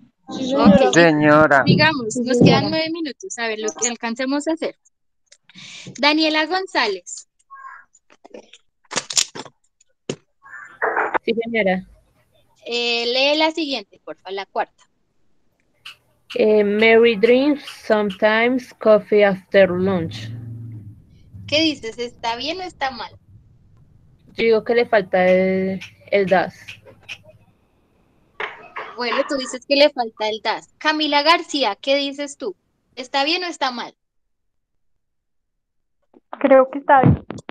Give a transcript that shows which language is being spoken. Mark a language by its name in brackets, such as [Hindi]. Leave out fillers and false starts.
[Spanish] Ok, Señora. digamos, nos quedan 9 minutos. A ver lo que alcancemos a hacer. Daniela González. Sí, señora. Lee la siguiente, por favor, la cuarta. [English] Mary drinks sometimes coffee after lunch. [Spanish] ¿Qué dices? ¿Está bien o está mal? Yo digo que le falta el das. Bueno, tú dices que le falta el das. Camila García, ¿qué dices tú? ¿Está bien o está mal? Creo que está bien.